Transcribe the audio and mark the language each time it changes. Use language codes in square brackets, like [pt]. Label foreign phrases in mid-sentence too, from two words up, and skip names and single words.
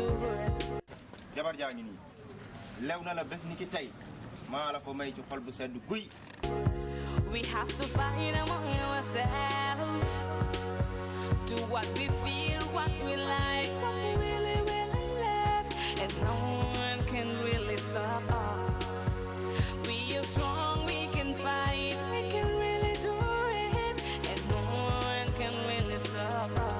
[wo] jabar jaa ngi nii lew na la bés ni ki tey maa la ko may ci xol bu sedd guy [en] we have to find among ourselves do what we feel what we like what we really love and no one can really stop us. We are strong, we can fight, we can really do it, and no one can really stop us.